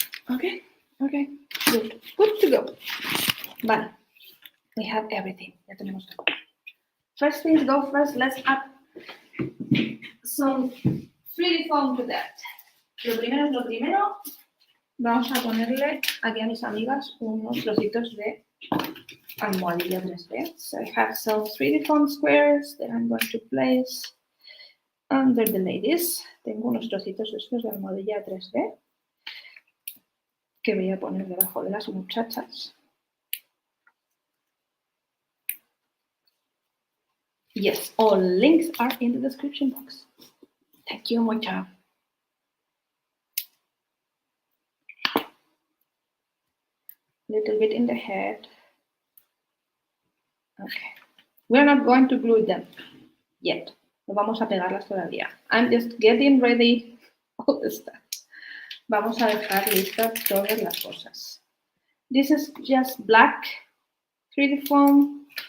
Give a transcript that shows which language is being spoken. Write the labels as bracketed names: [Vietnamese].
[English] Okay, good to go. Vale, we have everything. [Spanish] Ya tenemos todo. [English] First things go first, let's add some 3D foam to that. [Spanish] Lo primero es lo primero. Vamos a ponerle aquí a mis amigas unos trocitos de almohadilla 3D. [English] So I have some 3D foam squares that I'm going to place under the ladies. [Spanish] Tengo unos trocitos estos de almohadilla 3D que voy a poner debajo de las muchachas. [English] Yes, all links are in the description box. Thank you, mucho. Little bit in the head. Okay. We're not going to glue them yet. [Spanish] No vamos a pegarlas todavía. [English] I'm just getting ready all the stuff. [Spanish] Vamos a dejar listas todas las cosas. [English] This is just black 3D foam.